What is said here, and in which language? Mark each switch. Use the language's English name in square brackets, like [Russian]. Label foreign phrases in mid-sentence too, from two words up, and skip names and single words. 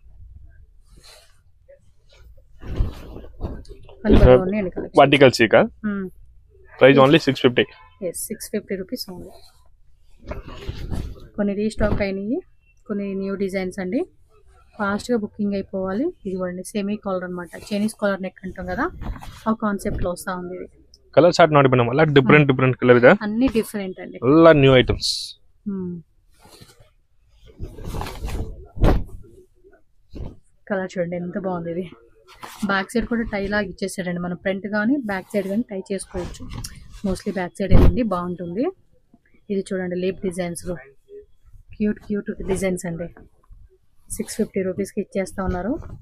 [English] vertical seeka price only 650 [Telugu] yes [English] 650 rupees only [Telugu] కొన్ని రీస్టాక్ అయినాయి కొన్ని [English] new designs [Telugu] అండి ఫాస్ట్ గా బుకింగ్ అయిపోవాలి ఇది చూడండి [English] semi collar [Telugu] అన్నమాట [English] Chinese collar neck [Telugu] అంటాం కదా ఆ కాన్సెప్ట్ లో వస్తా ఉంది ఇది [English] color chart [Kannada] ನೋಡಿ ಮೇಡಂ ಎಲ್ಲ [English] different color [Kannada] ಇದೆ [Telugu] అన్ని డిఫరెంట్ అండి [English] ಎಲ್ಲ new items [Telugu] కలర్ చూడండి ఎంత బాగుంది ఇది [English] back side [Telugu] కూడా టై లాగా ఇచ్చేసాడండి మనం ఫ్రంట్ కానీ [English] back side [Telugu] కానీ టై చేసుకోవచ్చు మోస్ట్లీ [English] back side [Telugu] ఏనండి బాగుంటుంది ఇది చూడండి [English] leaf designs cute designs [Telugu] అండి 650 రూపీస్కి ఇచ్చేస్తా ఉన్నారు